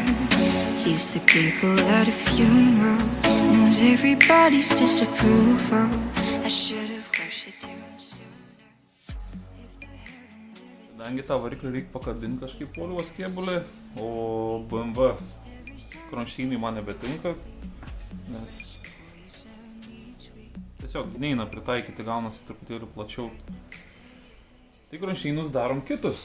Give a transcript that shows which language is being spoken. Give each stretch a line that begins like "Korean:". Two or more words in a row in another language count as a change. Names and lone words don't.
English: He's the giggle at a funeral. Knows everybody's disapproval. I should have worshipped him sooner.
Lithuanian: Kadangi tą variklį reikia pakabinti kažkaip Volvo kėbulį, o BMW kronštynai man nebetinka, nes tiesiog neina pritaikyti, gaunasi truputėlį plačiau. Tai kronštynus darom kitus.